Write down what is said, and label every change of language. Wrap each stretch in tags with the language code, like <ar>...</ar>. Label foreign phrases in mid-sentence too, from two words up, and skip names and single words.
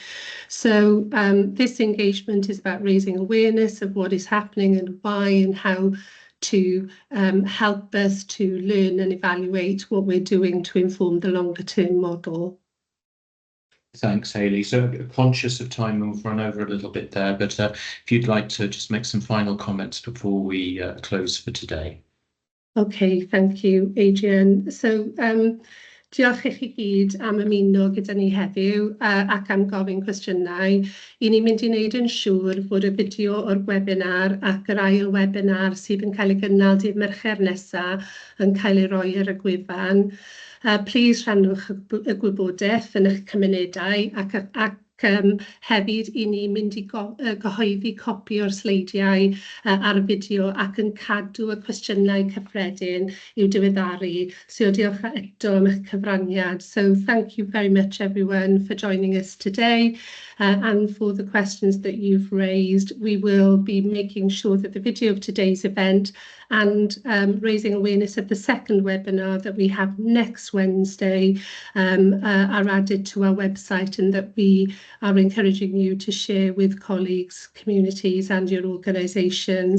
<en>So this engagement is about raising awareness of what is happening and why and how to help us to learn and evaluate what we're doing to inform the longer term model. Thanks, Hayley. So conscious of time, we'll run over a little bit there, but if you'd like to just make some final comments before we close for today. Okay, thank you, Adrian.</en> <cy>So diolch i chi gyd am ymuno gyda ni heddiw ac am gofyn cwestiynau. I ni'n mynd i wneud yn siŵr fod y fideo o'r webinar ac yr ail webinar sydd yn cael ei gynnal dydd Mercher nesaf yn cael ei roi ar y gwefan. Plis rhannwch y gwybodaeth yn eich cymunedau ac hefyd i ni mynd i gyhoeddi copi o'r sleidiau ar y fideo ac yn cadw y cwestiynau cyffredin i'w diweddaru. So diolch eto am eich cyfraniad.</cy> <en>So thank you very much everyone for joining us today and for the questions that you've raised. We will be making sure that the video of today's event and raising awareness of the second webinar that we have next Wednesday are added to our website, and that we are encouraging you to share with colleagues, communities and your organisations.</en>